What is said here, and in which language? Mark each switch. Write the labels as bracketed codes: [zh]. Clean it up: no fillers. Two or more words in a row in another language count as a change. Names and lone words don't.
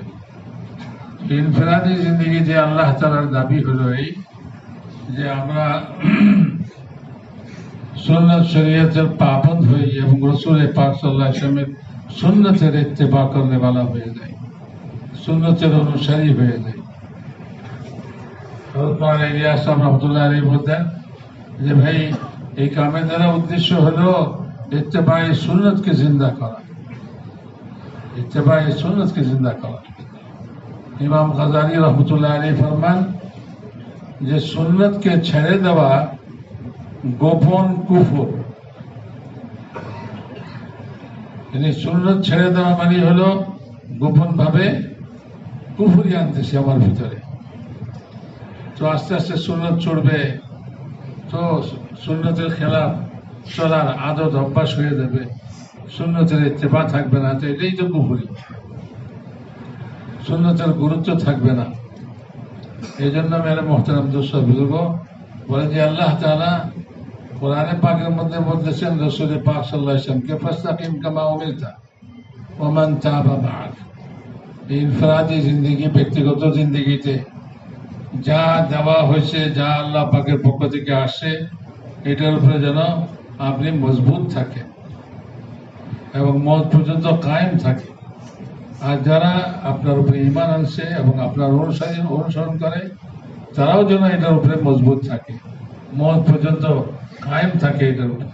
[bn] ইনফিরাদি জিন্দগি যে আল্লাহ তাআলার দাবি হলো এই যে আমরা সুন্নাত শরীয়তের পাবন্দ হই এবং রাসূল পাক [ar] صلى الله عليه وسلم [bn] সুন্নতের ইত্তেবা [ur] کرنے والا [bn] হয়ে যায়, সুন্নতের অনুসারী হয়ে যায়। হযরত ইলিয়াস [ar] رحمة الله عليه [bn] বলতেন যে ভাই এই কামের দ্বারা উদ্দেশ্য হলো ইত্তেবায়ে সুন্নতকে জিন্দা করা। [ur] اتباع سنت کے زندہ کرا۔ امام غزالی رحمۃ اللہ علیہ فرمان [bn] যে সুন্নতকে ছেড়ে দেওয়া গোপন কুফর। সুন্নত ছেড়ে দেওয়া মানে হলো গোপন ভাবে কুফরি আনতেছে আমার ভিতরে। তো আস্তে আস্তে সুন্নত ছুটবে, তো সুন্নতের খেলাফ চলার আদত অভ্যাস হয়ে যাবে, সুন্নতের ইত্তেবা থাকবে না। তো এটাই তো কুফরি, সুন্নতের গুরুত্ব থাকবে না। এই জন্য [ur] میرے محترم دوست [bn] বুজুর্গ বলেন যে আল্লাহ তাআলা কোরআনে পাকের মধ্যে বলতেছেন রাসূল পাক [ar] صلى الله عليه وسلم فاستقم كما أمرت ومن تاب معك. [bn] ইনফরাদি জিন্দেগি, ব্যক্তিগত জিন্দেগিতে যা দেওয়া হয়েছে, যা আল্লাহ পাকের পক্ষ থেকে আসে, এটার উপরে যেন আপনি মজবুত থাকেন এবং মওত পর্যন্ত কায়েম থাকে। আর যারা আপনার উপরে ঈমান আনছে এবং আপনার অনুসরণ করে, তারাও যেন এটার উপরে মজবুত থাকে, মওত পর্যন্ত কায়েম থাকে এটার উপরে।